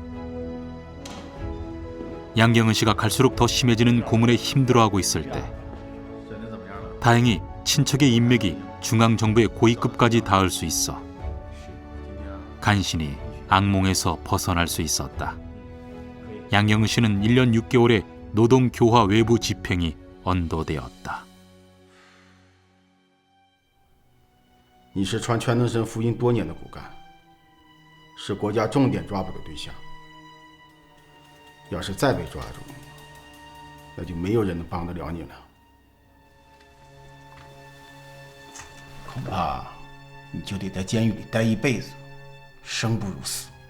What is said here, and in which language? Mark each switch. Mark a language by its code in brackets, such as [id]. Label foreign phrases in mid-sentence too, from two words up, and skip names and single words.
[ko] 양경은 씨가 갈수록 더 심해지는 고문에 힘들어하고 있을 때 다행히 친척의 인맥이 중앙정부의 고위급까지 닿을 수 있어 간신히 악몽에서 벗어날 수 있었다. 양경은 씨는 1년 6개월의 노동교화 외부 집행이 언도되었다. [zh] 你是传全能神福音多年的骨干，是国家重点抓捕的对象。要是再被抓住，那就没有人能帮得了你了。恐怕你就得在监狱里待一辈子，生不如死。